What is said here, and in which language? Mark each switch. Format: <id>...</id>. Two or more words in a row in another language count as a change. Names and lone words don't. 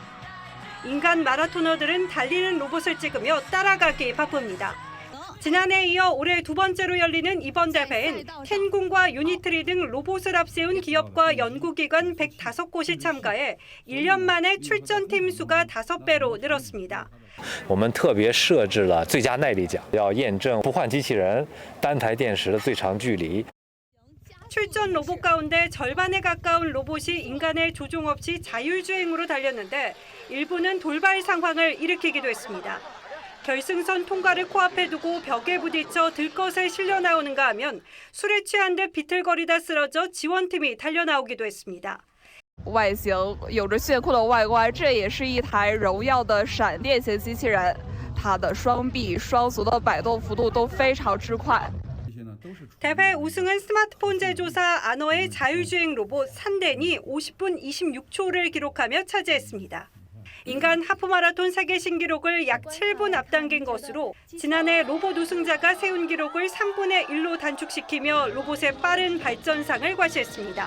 <ko>인간 마라토너들은 달리는 로봇을 찍으며 따라가기에 바쁩니다. 지난해에 이어 올해 두 번째로 열리는 이번 대회엔 캔군과 유니트리 등 로봇을 앞세운 기업과 연구기관 105곳이 참가해 1년 만에 출전팀 수가 5배로 늘었습니다.</ko> <zh>我们特别设置了最佳耐力奖，要验证不换机器人单台电池的最长距离。</zh> <ko>출전 로봇 가운데 절반에 가까운 로봇이 인간의 조종 없이 자율주행으로 달렸는데 일부는 돌발 상황을 일으키기도 했습니다. 결승선 통과를 코앞에 두고 벽에 부딪혀 들것에 실려 나오는가 하면 술에 취한 듯 비틀거리다 쓰러져 지원팀이 달려나오기도 했습니다.</ko> <zh>外形有着炫酷的外观，这也是一台荣耀的闪电型机器人，它的双臂、双足的摆动幅度都非常之快。</zh> <ko>대회 우승은 스마트폰 제조사 아너의 자율주행 로봇 산덴이 50분 26초를 기록하며 차지했습니다. 인간 하프마라톤 세계 신기록을 약 7분 앞당긴 것으로 지난해 로봇 우승자가 세운 기록을 3분의 1로 단축시키며 로봇의 빠른 발전상을 과시했습니다.</ko>